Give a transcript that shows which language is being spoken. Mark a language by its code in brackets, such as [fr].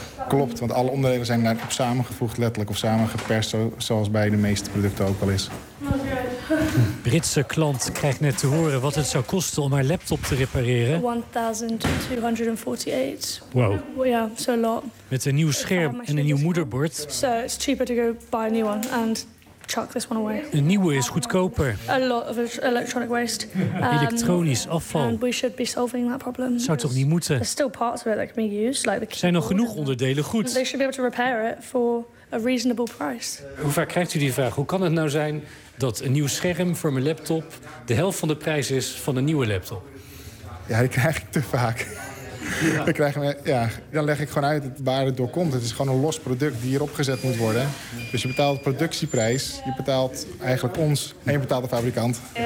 [nl] Klopt, want alle onderdelen zijn daarop samengevoegd letterlijk of samengeperst, zoals bij de meeste producten ook al is. Britse klant krijgt net te horen wat het zou kosten om haar laptop te repareren. [en] 1248. Wow. Ja, yeah, so lot. [nl] Met een nieuw scherm en een nieuw moederbord. [en] So it's cheaper to go buy a new one and chuck this one away. [nl] Een nieuwe is goedkoper. [en] A lot of electronic waste. [nl] Elektronisch afval. [en] And we should be solving that problem. [nl] Zou toch niet moeten? [en] There's still parts of it that can be used, like the keyboard. [nl] Zijn nog genoeg onderdelen goed? [en] They should be able to repair it for a reasonable price. [nl] Hoe vaak krijgt u die vraag? Hoe kan het nou zijn dat een nieuw scherm voor mijn laptop de helft van de prijs is van een nieuwe laptop? Ja, die krijg ik te vaak. Ja. Dan leg ik gewoon uit waar het door komt. Het is gewoon een los product die hierop gezet moet worden. Dus je betaalt productieprijs. Je betaalt eigenlijk ons en je betaalt de fabrikant.